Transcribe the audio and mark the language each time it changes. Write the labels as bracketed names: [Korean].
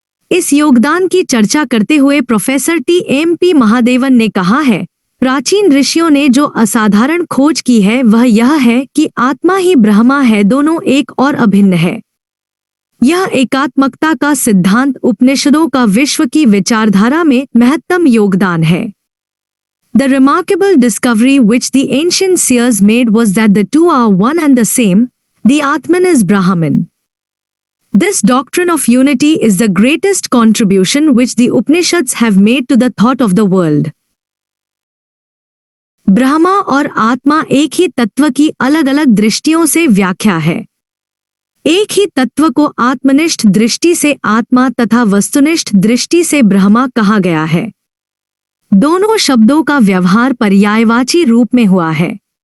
[Hindi] इस योगदान की चर्चा करते हुए प्रोफेसर TMP महादेवन ने कहा है, प्राचीन ऋषियों ने जो असाधारण खोज की है वह यह है कि आत्मा ही ब्रह्मा है, दोनों एक और अभिन्न है। यह एकात्मकता का सिद्धांत उपनिषदों का विश्व की विचारधारा में महत्तम योगदान है। [English] The remarkable discovery which the ancient seers made was that the two are one and the same, the Atman is Brahman. This doctrine of unity is the greatest contribution which the Upanishads have made to the thought of the world. [Hindi] Brahma और आत्मा एक ही तत्व की अलग अलग दृष्टियों से व्याख्या है। एक ही तत्व को आत्मनिष्ठ दृष्टि से आत्मा तथा वस्तुनिष्ठ दृष्टि से ब्रह्मा कहा गया है। दोनों शब्दों का व्यवहार पर्यायवाची रूप में हुआ है।